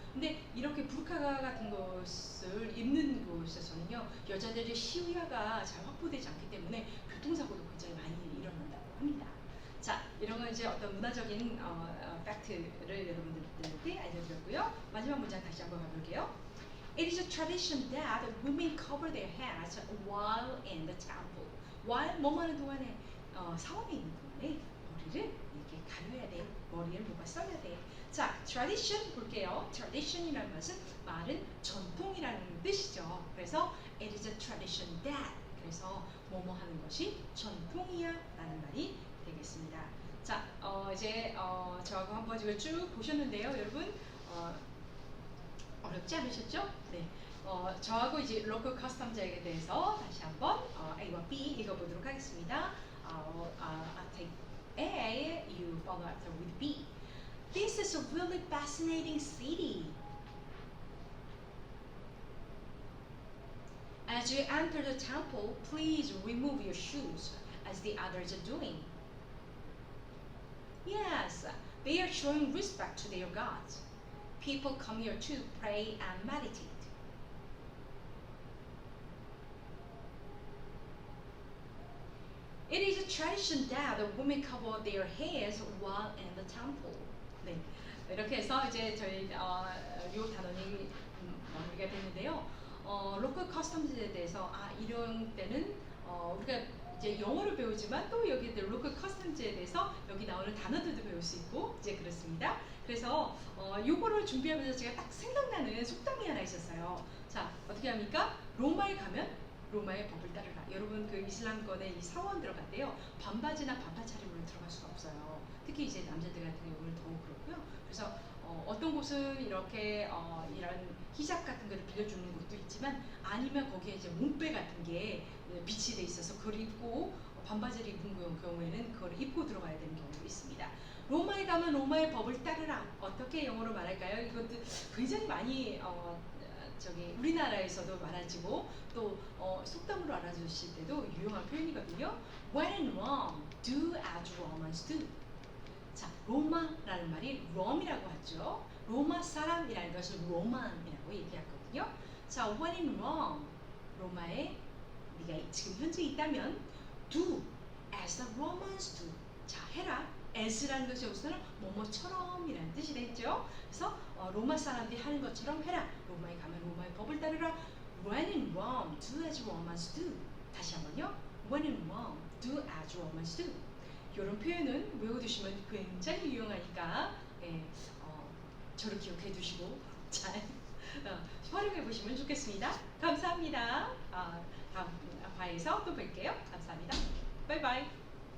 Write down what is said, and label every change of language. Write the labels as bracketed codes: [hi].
[ko] 근데 이렇게 부르카 같은 것을 입는 곳에서는요, 여자들의 시야가 잘 확보되지 않기 때문에 교통사고도 굉장히 많이 일어난다고 합니다. 자, 이런 건 이제 어떤 문화적인 팩트를 여러분들께 알려드렸고요. 마지막 문장 다시 한번 가볼게요. [en] It is a tradition that women cover their heads while in the temple. [ko] while 뭐뭐 하는 동안에 사원에 있는 동안에 머리를 이렇게 가려야 돼. 머리를 뭐가 써야 돼. 자, tradition 볼게요. tradition이라는 것은 말은 전통이라는 뜻이죠. 그래서 [en] it is a tradition that, [ko] 그래서 뭐뭐 하는 것이 전통이야 라는 말이 되겠습니다. 자, 이제 저하고 한번 이걸 쭉 보셨는데요, 여러분. 어렵지 않으셨죠? 네. 저하고 이제 local customs에 대해서 다시 한번 A와 B 읽어보도록 하겠습니다. [en] I'll take A, you follow after with B. This is a really fascinating city. As you enter the temple, please remove your shoes, as the others are doing. Yes, they are showing respect to their gods. People come here to pray and meditate. It is a tradition that the women cover their heads while in the temple. [ko] 네, 이렇게 해서 이제 저희 요 단원이 마무리가 됐는데요. 로컬 커스텀즈에 대해서 이런 때는 우리가 이제 영어를 배우지만 또 여기 로컬 커스텀즈에 대해서 여기 나오는 단어들도 배울 수 있고 이제 그렇습니다. 그래서 요거를 준비하면서 제가 딱 생각나는 속담이 하나 있었어요. 자, 어떻게 합니까? 로마에 가면 로마의 법을 따르라. 여러분 그 이슬람권에 이 사원 들어갔대요. 반바지나 반팔 차림으로 들어갈 수가 없어요. 특히 이제 남자들 같은 경우는 더욱 그렇고요. 그래서 어떤 곳은 이렇게 이런 히잡 같은 거를 빌려주는 곳도 있지만 아니면 거기에 이제 몸빼 같은 게 비치돼 있어서 그걸 입고 반바지를 입은 경우에는 그걸 입고 들어가야 되는 경우도 있습니다. 로마에 가면 로마의 법을 따르라. 어떻게 영어로 말할까요? 이것도 굉장히 많이 우리나라에서도 많아지고 또 속담으로 알아주실 때도 유용한 표현이거든요. [en] When in Rome, do as Romans do. [ko] 자, 로마라는 말이 Rome이라고 하죠. 로마 사람이라는 것을 로만이라고 얘기하거든요. [en] 자, when in Rome, [ko] 로마에 네가 지금 현재 있다면 [en] do as the Romans do. 자, 해라 [ko] as라는 것이 여기서는 뭐뭐처럼이라는 뜻이 되죠. 그래서 로마 사람들이 하는 것처럼 해라. 로마에 가면 로마의 법을 따르라. [en] When in Rome, do as Romans do. [ko] 다시 한번요. [en] When in Rome, do as Romans do. [ko] 이런 표현은 외워두시면 굉장히 유용하니까 저를 기억해 두시고 잘 활용해 보시면 좋겠습니다. 감사합니다. 다음 과에서 또 뵐게요. 감사합니다. 바이바이.